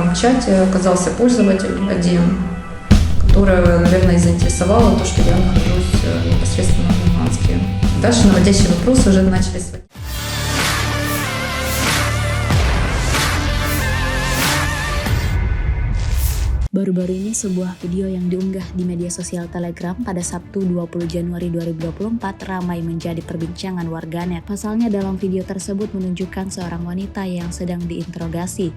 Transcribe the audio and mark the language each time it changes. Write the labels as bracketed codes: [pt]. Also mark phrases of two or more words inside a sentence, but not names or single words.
[ru] чате оказался пользователь один, которого, наверное, заинтересовало то, что я нахожусь непосредственно в Луганске. Дальше наводящие вопросы уже начались. [id] Baru-baru ini sebuah video yang diunggah di media sosial Telegram pada Sabtu 20 Januari 2024 ramai menjadi perbincangan warganet. Pasalnya dalam video tersebut menunjukkan seorang wanita yang sedang diinterogasi.